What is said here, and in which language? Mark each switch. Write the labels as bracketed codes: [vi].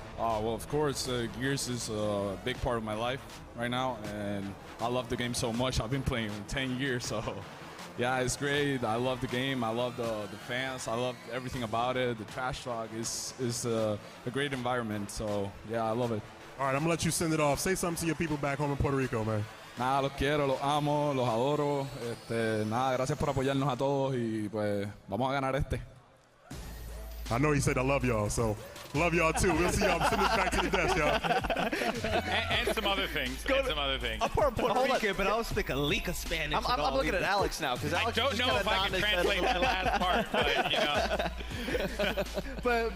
[en] Well, of course, Gears is a big part of my life right now, and I love the game so much. I've been playing 10 years, so yeah, it's great. I love the game. I love the fans. I love everything about it. The trash talk is a great environment, so yeah, I love it. All right, I'm going to let you send it off. Say something to your people back home in Puerto Rico, man. [es] Nada, los quiero, los amo, los adoro. Nada, gracias por apoyarnos a todos y pues vamos a ganar este. [en] I know he said I love y'all, so love y'all too. We'll see y'all. Send this back to the desk, y'all. and some other things. I'm part Puerto Rican, but I was thinking Lika Spanish. I'm looking at Alex now because Alex I don't know if I can translate the last part, but